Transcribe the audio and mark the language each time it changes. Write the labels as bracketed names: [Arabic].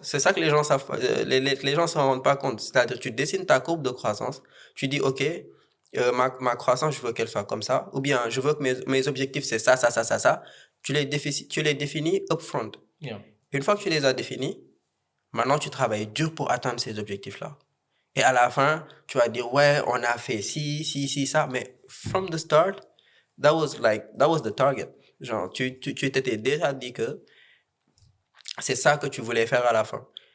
[French] C'est ça que les gens savent pas, les gens s'en rendent pas compte. C'est-à-dire, tu dessines ta courbe de croissance, tu dis, OK, ma croissance, je veux qu'elle soit comme ça, ou bien je veux que mes objectifs, c'est ça, ça, ça, ça, ça. Tu les définis upfront. [English] Yeah. [French] Une fois que tu les as définis, maintenant, tu travailles dur pour atteindre ces objectifs-là. Et à la fin, tu vas dire, ouais, on a fait ci, ça. [English] Mais from the start, that was the target. [French] Genre, tu t'étais déjà dit que c'est ça que tu voulais faire à la fin.